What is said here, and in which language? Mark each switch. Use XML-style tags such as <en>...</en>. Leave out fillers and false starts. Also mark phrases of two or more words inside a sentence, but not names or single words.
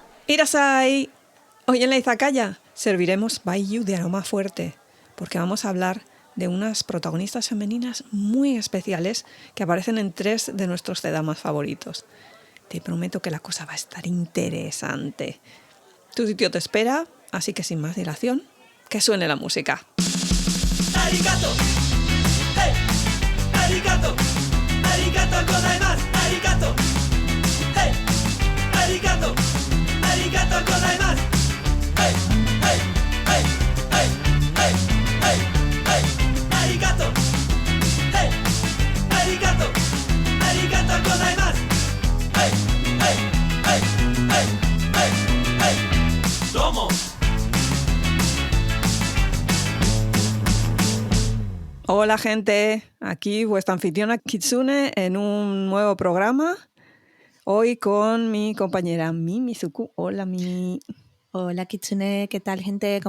<es>Irasai, hoy en la Izakaya serviremos Baijiu de aroma fuerte, porque vamos a hablar de unas protagonistas femeninas muy especiales que aparecen en 3 de nuestros cedamas favoritos. Te prometo que la cosa va a estar interesante. Tu sitio te espera, así que sin más dilación, que suene la música.</es> <ja>ありがとう、hey、ありがとう、ありがとうございます、ありがとう、hey、ありがとう、ありがとうございます、hey、hey、hey、hey、hey、hey、hey、ありがとう、hey、ありがとう、ありがとうございます、hey、hey、hey、hey、hey、hey、どうも.</ja> <es>Hola gente, aquí vuestra anfitriona Kitsune en un nuevo programa. Hoy con mi compañera Mimi Zuku. Hola Mimi. Hola Kitsune, ¿qué tal gente?</es>